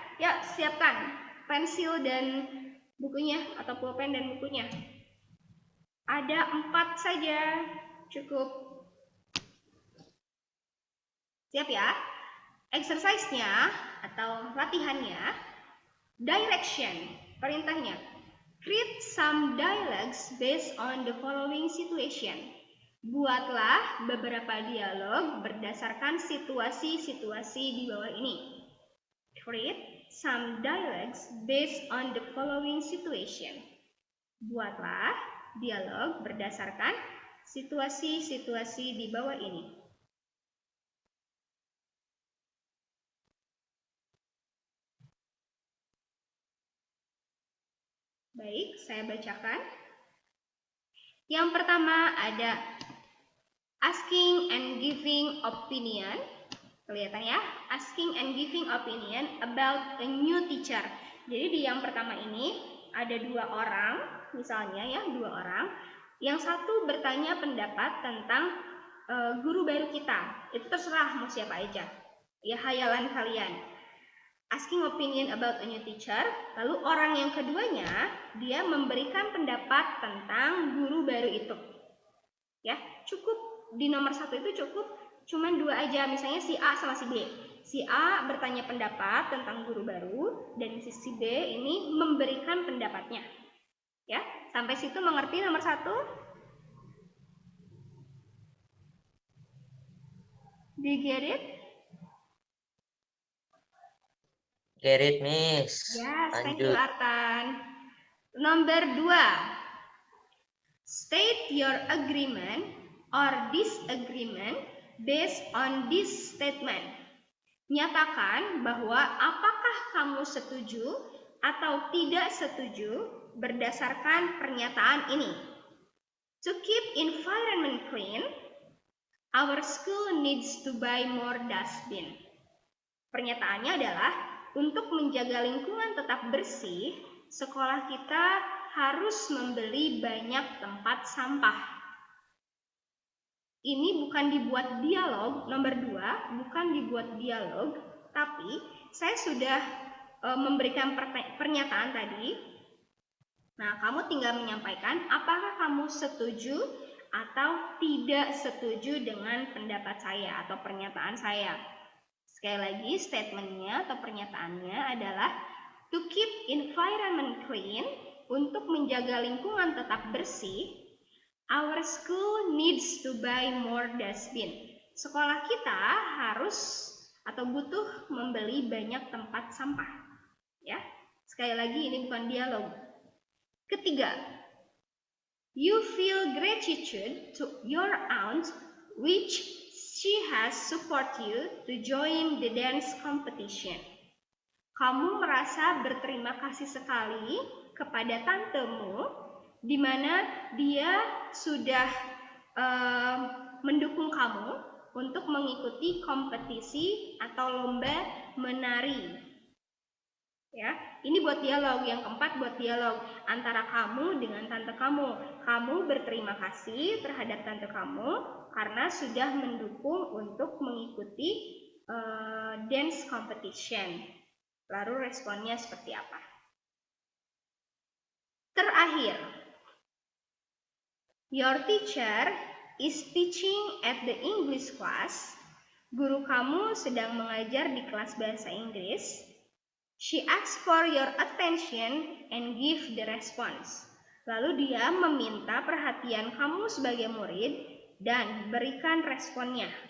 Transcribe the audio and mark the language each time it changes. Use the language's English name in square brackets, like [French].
[Indonesian] Yuk, siapkan pensil dan bukunya atau pulpen dan bukunya. Ada 4 saja, cukup. Siap ya? Exercise-nya atau latihannya, direction, perintahnya. [English] Create some dialogues based on the following situation. [Indonesian] Buatlah beberapa dialog berdasarkan situasi-situasi di bawah ini. [English] Create some dialogues based on the following situation. [Indonesian] Buatlah dialog berdasarkan situasi-situasi di bawah ini. Baik, saya bacakan. Yang pertama ada [English] asking and giving opinion. [Indonesian] Kelihatan ya? [English] Asking and giving opinion about a new teacher. [Indonesian] Jadi di yang pertama ini ada 2 orang, misalnya ya, 2 orang. Yang satu bertanya pendapat tentang guru baru kita. Itu terserah mau siapa aja. Ya, hayalan kalian. [English] Asking opinion about a new teacher. [Indonesian] Lalu orang yang keduanya, dia memberikan pendapat tentang guru baru itu. Ya, cukup di nomor 1 itu cukup cuman 2 aja, misalnya si A sama si B. Si A bertanya pendapat tentang guru baru dan si B ini memberikan pendapatnya. Ya, sampai situ mengerti nomor 1? [English] Do you get it? Get it, Miss. Yes, thank you, [Indonesian] Lanjut. Artan. Nomor 2. [English] State your agreement or disagreement based on this statement. [Indonesian] Nyatakan bahwa apakah kamu setuju atau tidak setuju berdasarkan pernyataan ini. [English] To keep environment clean, our school needs to buy more dustbin. [Indonesian] Pernyataannya adalah untuk menjaga lingkungan tetap bersih, sekolah kita harus membeli banyak tempat sampah. Ini bukan dibuat dialog, nomor 2, bukan dibuat dialog, tapi saya sudah memberikan pernyataan tadi. Nah, kamu tinggal menyampaikan apakah kamu setuju atau tidak setuju dengan pendapat saya atau pernyataan saya. Sekali lagi, statementnya atau pernyataannya adalah [English] to keep environment clean, [Indonesian] untuk menjaga lingkungan tetap bersih. [English] Our school needs to buy more dustbin. [Indonesian] Sekolah kita harus atau butuh membeli banyak tempat sampah. Ya, sekali lagi ini bukan dialog. [English] Ketiga, you feel gratitude to your aunt, which she has support you to join the dance competition. [Indonesian] Kamu merasa berterima kasih sekali kepada tantemu, di mana dia sudah mendukung kamu untuk mengikuti kompetisi atau lomba menari. Ya, ini buat dialog. Yang keempat buat dialog antara kamu dengan tante kamu. Kamu berterima kasih terhadap tante kamu karena sudah mendukung untuk mengikuti dance competition. Lalu responnya seperti apa? [English] Terakhir, your teacher is teaching at the English class. [Indonesian] Guru kamu sedang mengajar di kelas bahasa Inggris. [English] She asks for your attention and give the response. [Indonesian] Lalu dia meminta perhatian kamu sebagai murid dan berikan responnya.